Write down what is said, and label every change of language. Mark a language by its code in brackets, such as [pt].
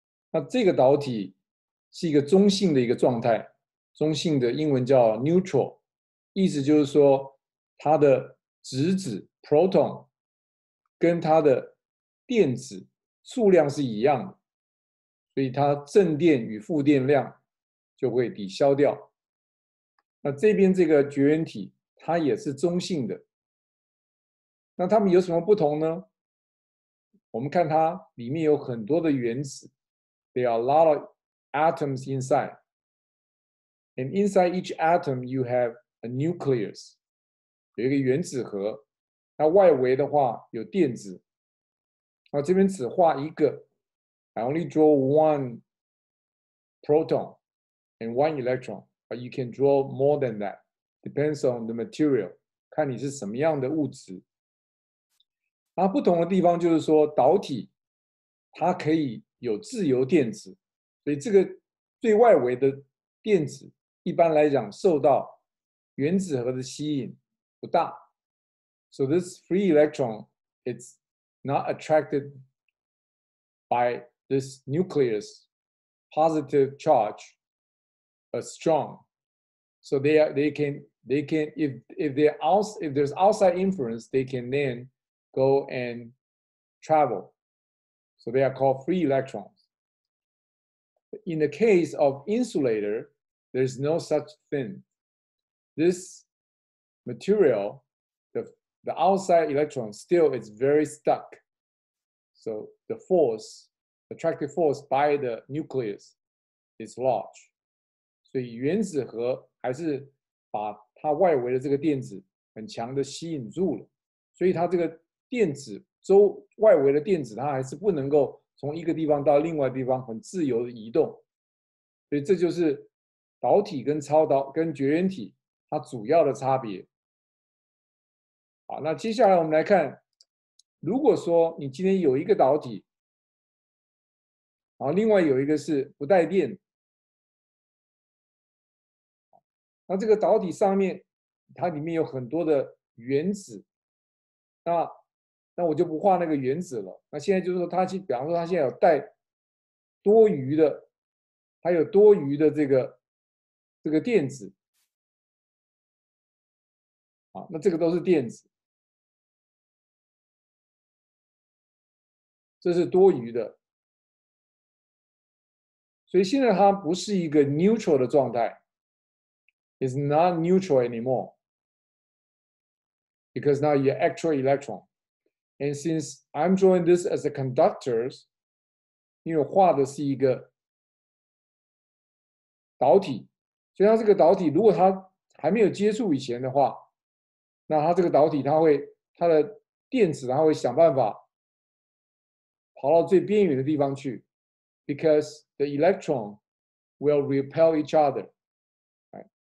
[zh] 那这个导体是一个中性的一个状态，中性的英文叫 neutral， 意思就是说它的质子 proton 跟它的电子数量是一样的，所以它正电与负电量就会抵消掉。那这边这个绝缘体它也是中性的，那它们有什么不同呢？我们看它里面有很多的原子。 [en] There are a lot of atoms inside. And inside each atom, you have a nucleus. [zh] 有一个原子核。那外围的话有电子。 [en] 这边只画一个。 I only draw one proton and one electron. But you can draw more than that. Depends on the material. 看你是什么样的物质。 [zh] 不同的地方就是说，导体它可以有自由电子，所以这个最外围的电子一般来讲受到原子核的吸引不大。 [en] So this free electron, it's not attracted by this nucleus positive charge as strong. So they can if there's outside influence, they can then go and travel. So they are called free electrons. In the case of insulator, there's no such thing. This material, the outside electron still is very stuck. So the force, attractive force by the nucleus is large. [zh] 所以原子核还是把它外围的这个电子很强的吸引住了，所以它这个电子外围的电子它还是不能够从一个地方到另外地方很自由的移动。所以这就是导体跟超导跟绝缘体它主要的差别。好，那接下来我们来看，如果说你今天有一个导体，然后另外有一个是不带电，那这个导体上面它里面有很多的原子，那我就不画那个原子了。那现在就是说它比方说它现在有带多余的，还有多余的这个电子，那这个都是电子，这是多余的。 [en] 所以现在它不是一个 neutral 的状态，is not neutral anymore because now you actual electron. [zh] And since I'm drawing this as a conductors, 因为我画的是一个导体，所以它这个导体如果它还没有接触以前的话，那它这个导体它的电子它会想办法跑到最边缘的地方去 ， because the electron will repel each other, right?